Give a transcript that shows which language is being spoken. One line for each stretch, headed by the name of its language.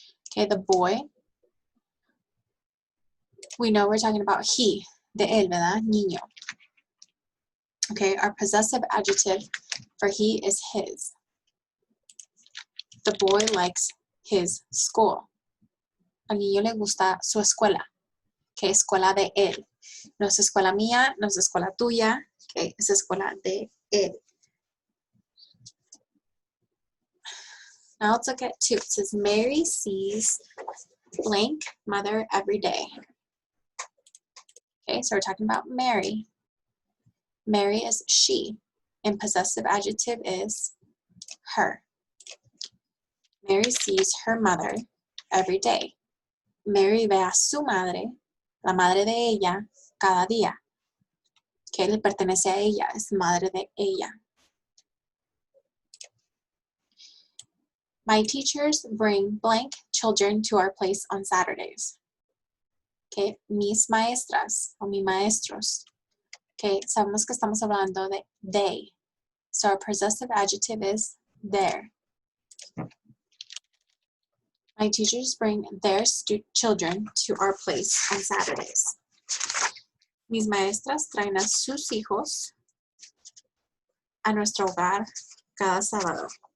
English: Okay, the boy, we know we're talking about he,
Spanish: de él, ¿verdad? Niño.
English: Okay, our possessive adjective for he is his. The boy likes his school.
Spanish: Al niño le gusta su escuela. Okay, escuela de él. No es escuela mía, no es escuela tuya. Okay, es escuela de él.
English: Now let's look at two. It says Mary sees blank mother every day. Okay, so we're talking about Mary. Mary is she, and possessive adjective is her. Mary sees her mother every day.
Spanish: Mary ve a su madre, la madre de ella, cada día. Que le pertenece a ella, es madre de ella.
English: My teachers bring blank children to our place on Saturdays.
Spanish: Okay, mis maestras o mis maestros. Okay, sabemos que estamos hablando de they.
English: So our possessive adjective is their. My teachers bring their children to our place on Saturdays.
Spanish: Mis maestras traen a sus hijos a nuestro hogar cada sábado.